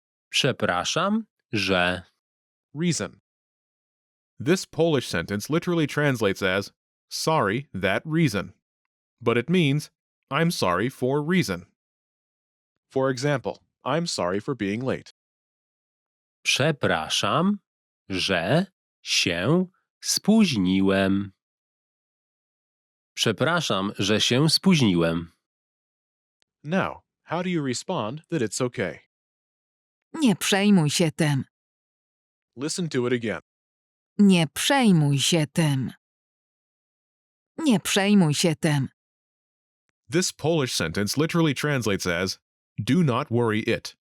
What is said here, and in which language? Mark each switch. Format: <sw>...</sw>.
<pl>Przepraszam, że.</pl> <en>reason. This Polish sentence literally translates as, sorry, that reason. But it means, I'm sorry for reason. For example, I'm sorry for being late.</en> <pl>Przepraszam, że się spóźniłem. Przepraszam, że się spóźniłem.</pl> <en>Now, how do you respond that it's okay?</en> <pl>Nie przejmuj się tym.</pl> <en>Listen to it again.</en> <pl>Nie przejmuj się tym. Nie przejmuj się tym.</pl> <en>This Polish sentence literally translates as, do not worry it.</en>